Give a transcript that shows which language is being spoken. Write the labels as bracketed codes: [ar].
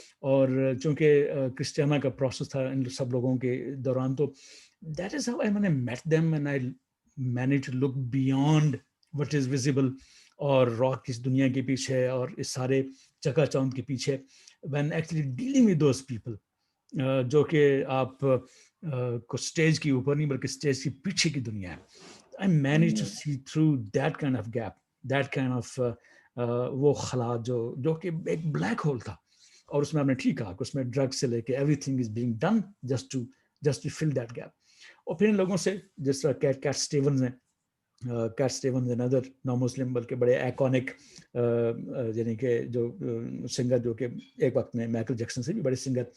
[ur] اور چونکہ کرسٹیانا کا پروسیس تھا ان سب لوگوں کے دوران، تو [en] That is how I met them and I managed to look beyond what is visible. [ur] اور راک اس دنیا کے پیچھے اور اس سارے چکا چوند کے پیچھے، [en] when actually dealing with those people [ur] جو کہ آپ کو اسٹیج کے اوپر نہیں بلکہ اسٹیج کے پیچھے کی دنیا ہے. [en] I managed to see through that kind of gap, that kind of [ur] وہ خلا جو کہ ایک بلیک ہول تھا. اور اس میں آپ نے ٹھیک کہا کہ اس میں ڈرگ سے لے کے [en] Everything is being done just to fill that gap. [ur] اور پھر ان لوگوں سے جس طرح کیٹ اسٹیونز ہیں، کیٹ اسٹیونز another نو مسلم، بلکہ بڑے ایکونک، یعنی کہ جو سنگر جو کہ ایک وقت میں مائیکل جیکسن سے بھی بڑے سنگر.